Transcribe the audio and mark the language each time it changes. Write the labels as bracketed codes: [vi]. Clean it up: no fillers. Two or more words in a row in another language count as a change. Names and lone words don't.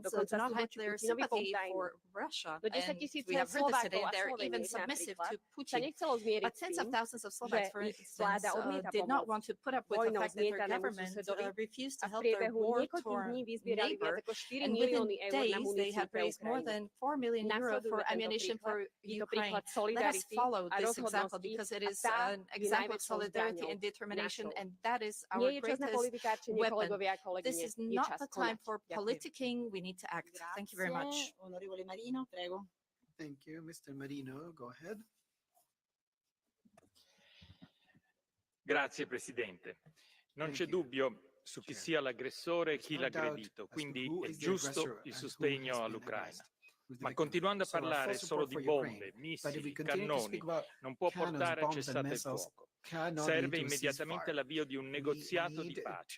[sk] Dokonca sú voči Putinovi potajní. Do 10 000 Slovákov a Slovéniek napríklad sa nechcelo zmieriť s tým, že ich vláda odmieta pomôcť vojnou zmietanému susedovi a v priebehu niekoľkých dní vyzbierali viac ako 4 milióny eur na muníciu pre Ukrajinu. Nasledujme tento príklad, je to príklad solidarity a rozhodnosti a tá je najväčšou zbraňou našou. Nie je čas na politikárčenie, kolegovia a kolegyne, je čas konať. Ďakujem. [it] Grazie. Onorevole Marino, prego. [en] Thank you. Mr. Marino, go ahead. [it] Grazie Presidente. Non c'è dubbio su chi sia l'aggressore e chi l'aggredito, quindi è giusto il sostegno all'Ucraina. Ma continuando a parlare solo di bombe, missili, cannoni, non può portare a cessate il fuoco. Serve immediatamente l'avvio di un negoziato di pace.